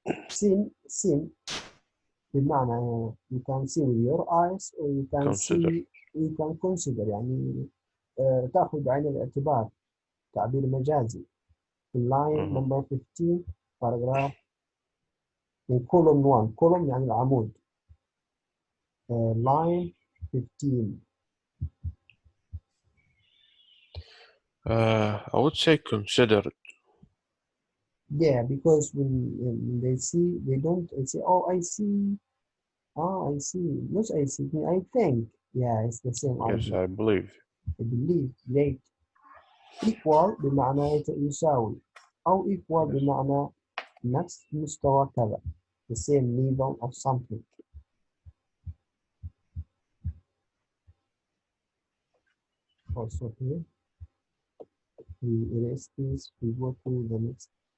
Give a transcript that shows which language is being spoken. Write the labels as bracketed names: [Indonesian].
[English] Sin [Arabic] بمعنى [English] you can see with your eyes or you can Consider. see you can consider [Arabic] يعني تأخذ بعين الاعتبار، تعبير مجازي. [English] في line number 15 paragraph in column 1 column [Arabic] يعني العمود [English] line 15 I would say consider. yeah, because when they see they don't say oh I see I see not I see I think yeah it's the same Yes, idea. I believe. I believe great. [Arabic] equal بمعنى يساوي أو equal [English] Yes. [Arabic] بمعنى نفس مستوى كذا [English] the same level of something. Also here we erase this, we go to the next.